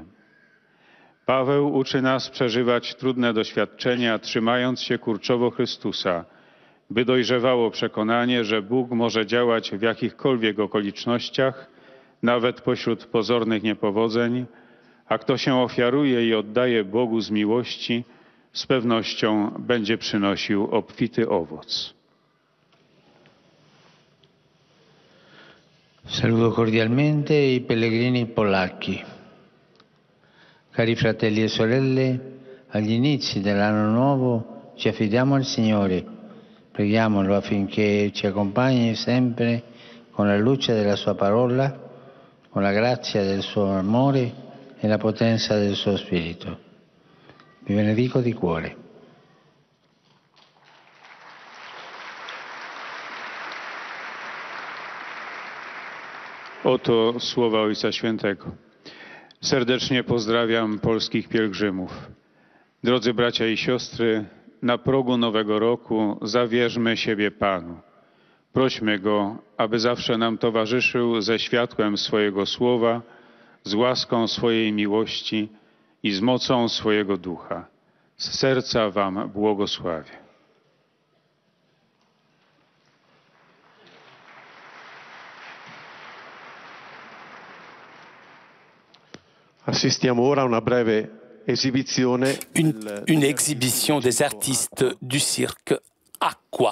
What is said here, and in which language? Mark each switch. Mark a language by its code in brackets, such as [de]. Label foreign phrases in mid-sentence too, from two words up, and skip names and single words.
[pl] Paweł uczy nas przeżywać trudne doświadczenia, trzymając się kurczowo Chrystusa, by dojrzewało przekonanie, że Bóg może działać w jakichkolwiek okolicznościach, nawet pośród pozornych niepowodzeń, a kto się ofiaruje i oddaje Bogu z miłości, z pewnością będzie przynosił obfity owoc. [it] Saluto cordialmente i pellegrini polacchi. Cari fratelli e sorelle, agli inizi dell'anno nuovo ci affidiamo al Signore. Preghiamolo affinché ci accompagni sempre con la luce della sua parola, con la grazia del suo amore e la potenza del suo spirito. Vi benedico di cuore. [pl] Oto słowa Ojca Świętego. Serdecznie pozdrawiam polskich pielgrzymów. Drodzy bracia i siostry, na progu nowego roku zawierzmy siebie Panu. Prośmy Go, aby zawsze nam towarzyszył ze światłem swojego słowa, z łaską swojej miłości i z mocą swojego ducha. Z serca Wam błogosławię. [it] Assistiamo ora a una breve esibizione. [fr] Une exhibition des artistes du cirque Aqua.